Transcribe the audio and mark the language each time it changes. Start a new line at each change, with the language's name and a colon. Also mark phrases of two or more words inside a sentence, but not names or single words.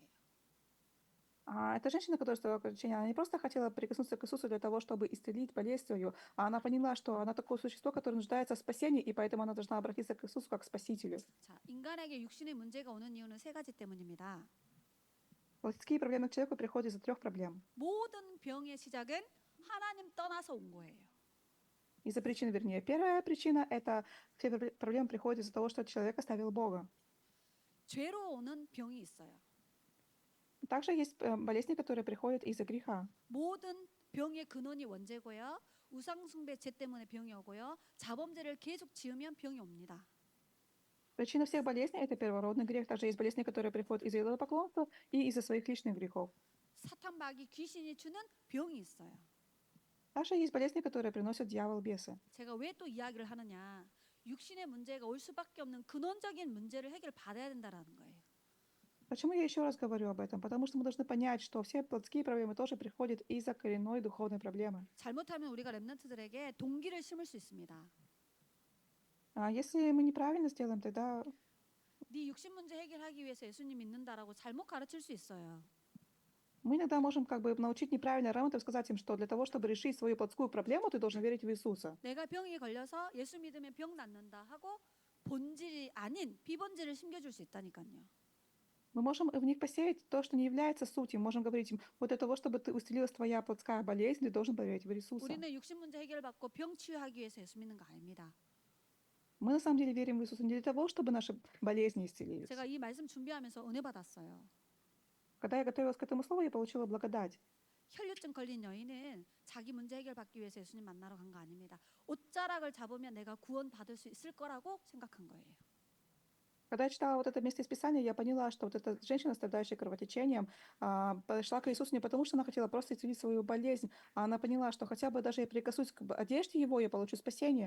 Russian: Эта женщина, которая стояла около она не просто хотела прикоснуться к Иисусу для того, чтобы исцелить болезнь свою, а она поняла, что она такое существо, которое нуждается в спасении, и поэтому она должна обратиться к Иисусу как к Спасителю.
Korean: 자, 인간에게 육신의 문제가 오는 이유는 세 가지 때문입니다.
Russian: Плотские проблемы к человеку приходят из-за 3 проблем.
Korean: 모든 병의 시작은 하나님 떠나서 온 거예요.
Russian: Из-за причин, вернее. Первая причина — это все проблемы приходят из-за того, что человек оставил Бога.
Korean: 죄로 오는 병이 있어요.
Russian: Также есть болезни, которые приходят из-за греха.
Korean: 모든 병의 근원이 원죄고요. 우상숭배 죄 때문에 병이 오고요. 자범죄를 계속 지으면 병이 옵니다.
Russian: Причина всех болезней — это первородный грех. Также есть болезни, которые приходят из-за идолопоклонства и из-за своих личных грехов.
Korean: 사탄 마귀 귀신이 주는 병이 있어요.
Russian: Также есть болезни, которые приносят дьявол, бесы.
Korean: 제가 왜 또 이야기를 하느냐? 육신의 문제가 올 수밖에 없는 근원적인 문제를 해결 받아야 된다라는 거예요.
Russian: Почему я еще раз говорю об этом? Потому что мы должны понять, что все плотские проблемы тоже приходят из-за коренной духовной проблемы.
Korean: 잘못하면 우리가 렘넌트들에게 동기를 심을 수 있습니다.
Russian: Если мы неправильно сделаем, тогда
Korean: 네 육신 문제 해결하기 위해서 예수님 믿는다라고 잘못 가르칠 수 있어요.
Russian: мы иногда можем как бы научить неправильно ремонтов, сказать им, что для того, чтобы решить свою плотскую проблему, ты должен верить в Иисуса.
Korean: 내가 병이 걸려서 예수 믿으면 병 낫는다 하고 본질이 아닌 비본질을 심겨줄 수 있다니까요.
Russian: Мы можем в них посеять то, что не является сутью. Можем говорить им, вот для того, чтобы ты исцелилась твоя плотская болезнь, ты должен поверить в Иисуса.
Korean: 우리는 육신 문제 해결받고 병 치유하기 위해서 예수 믿는 거 아닙니다.
Russian: Мы на самом деле верим в Иисуса не для того, чтобы наши болезни исцелились.
Korean: 제가 이 말씀 준비하면서 은혜 받았어요.
Russian: Когда я готовилась к этому слову, я получила благодать.
Korean: 혈류증 걸린 여인은 자기 문제 해결받기 위해서 예수님 만나러 간 거 아닙니다. 옷자락을 잡으면 내가 구원 받을 수 있을 거라고 생각한 거예요.
Russian: Когда я читала вот это место из Писания, я поняла, что вот эта женщина, страдающая кровотечением, подошла к Иисусу не потому, что она хотела просто исцелить свою болезнь, а она поняла, что хотя бы даже я прикоснусь к одежде его, я получу спасение.